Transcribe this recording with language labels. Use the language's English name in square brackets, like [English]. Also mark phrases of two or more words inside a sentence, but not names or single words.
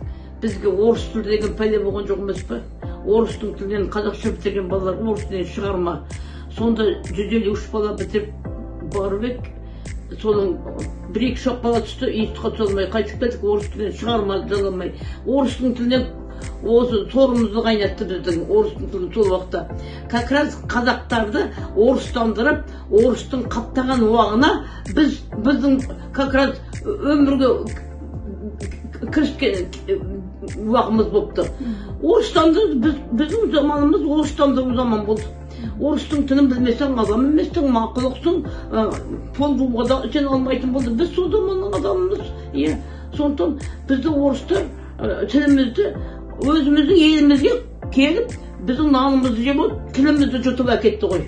[Kazakh] Бізге орыс тілі деген пәле болған жоқ емес пе? Орыстың тілінен қазақша бітірген балаларға орыс тілінен шығарма. Сонда 153 бала бітіріп барып едік. Соның бір-екі шақ бала түсті, институтқа түсе алмай қайтып келдік, орыс тілінен шығарма жаза. Орыстың тілінен осы торымызды қайнатты біздің орыстың тілі сол уақытта. [Russian] Как раз [Kazakh] қазақтарды орыстандырып, орыстың қаптаған уағына біздің [Russian] как раз [Kazakh] өмірге кіріскен уағымыз болыпты. Орыстанды, біздің заманымыз орыстандыру заман болды. Орыстың тілін білмесең адам емессің, мақұлықсың, пол жууға да сен алмайтын болды. Біз сол заманның адамымыз. Сондықтан бізді орыстар тілімізді өзіміздің елімізге келіп, біздің нанымызды жеп алып, тілімізді жұтып әкетті ғой.